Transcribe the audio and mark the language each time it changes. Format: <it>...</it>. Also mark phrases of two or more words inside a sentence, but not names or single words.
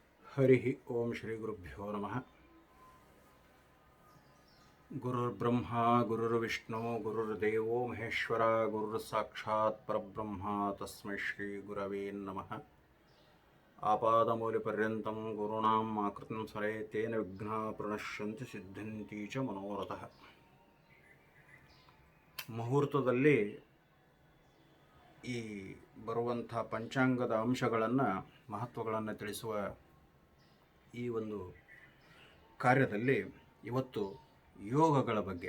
<sa>ಹರಿ ಓಂ ಶ್ರೀ ಗುರುಭ್ಯೋ ನಮಃ. ಗುರುರ್ಬ್ರಹ್ಮ ಗುರುರ್ವಿಷ್ಣು ಗುರುರ್ದೇವೋ ಮಹೇಶ್ವರ ಗುರುರ್ ಸಾಕ್ಷಾತ್ ಪರಬ್ರಹ್ಮ ತಸ್ಮೈ ಶ್ರೀ ಗುರವೇ ನಮಃ. ಆಪಾದಮೂಲಿಪರ್ಯಂತಂ ಗುರುಣಾಂ ಆಕೃತಿಂ ಸ್ಮರೇತ್ ತೇನ ವಿಘ್ನಾಃ ಪ್ರಣಶ್ಯಂತಿ ಸಿದ್ಧ್ಯಂತಿ ಚ ಮನೋರಥಃ.</sa> <kn>ಮುಹೂರ್ತದಲ್ಲಿ ಈ ಬರುವಂಥ ಪಂಚಾಂಗದ ಅಂಶಗಳನ್ನು ಮಹತ್ವಗಳನ್ನು ತಿಳಿಸುವ ಈ ಒಂದು ಕಾರ್ಯದಲ್ಲಿ ಇವತ್ತು ಯೋಗಗಳ ಬಗ್ಗೆ.</kn>